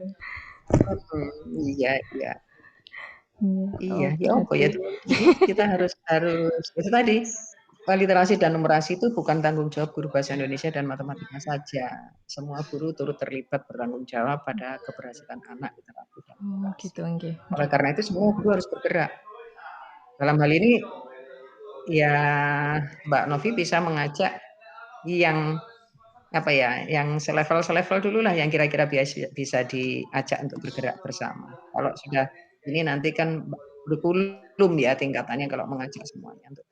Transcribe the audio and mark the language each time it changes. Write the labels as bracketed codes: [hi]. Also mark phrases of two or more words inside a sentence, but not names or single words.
[id] iya, iya. Iya, Oh ya apa ya berarti jadi kita harus itu tadi, literasi dan numerasi itu bukan tanggung jawab guru bahasa Indonesia dan matematika saja. Semua guru turut terlibat bertanggung jawab pada keberhasilan anak literasi dan numerasi. gitu, [jv] nggih, [id] Oleh [jv] nggih. [id] karena itu semua guru harus bergerak. Dalam hal ini ya Mbak Novi bisa mengajak yang apa ya, yang selevel dulu lah yang kira-kira bisa diajak untuk bergerak bersama. Kalau sudah ini nanti kan kurikulum ya tingkatannya kalau mengajak semuanya untuk